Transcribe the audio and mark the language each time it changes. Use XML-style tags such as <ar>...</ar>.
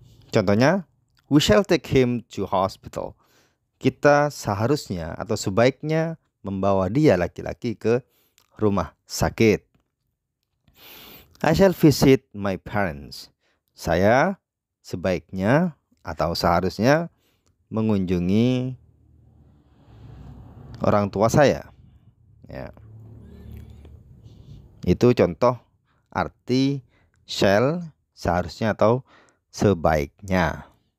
<id>Contohnya,</id> <en>we shall take him to hospital.</en> <id>Kita seharusnya atau sebaiknya membawa dia laki-laki ke rumah sakit.</id> <en>I shall visit my parents.</en> <id>Saya sebaiknya atau seharusnya mengunjungi orang tua saya. Ya. Itu contoh arti shall, seharusnya atau sebaiknya.</id>